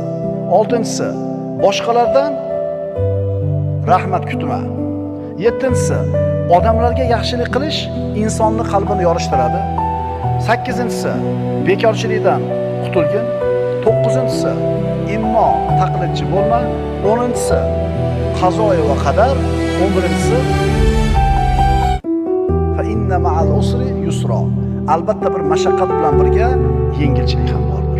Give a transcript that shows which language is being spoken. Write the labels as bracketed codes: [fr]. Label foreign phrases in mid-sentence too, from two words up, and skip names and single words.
[uz] Oltinchisi boshqalardan rahmat kutma. Yettinchisi odamlarga yaxshilik qilish insonni qalbini yorishtiradi. Sakkizinchisi bekorchilikdan qutulgin. To'qqizinchisi immo taqlidchi bo'lma. 10-si qazoy va qadar. [ar] 11-si فإن مع العسر يسرا. [uz] Albatta bir mashaqqat bilan birga yengilchilik ham bor.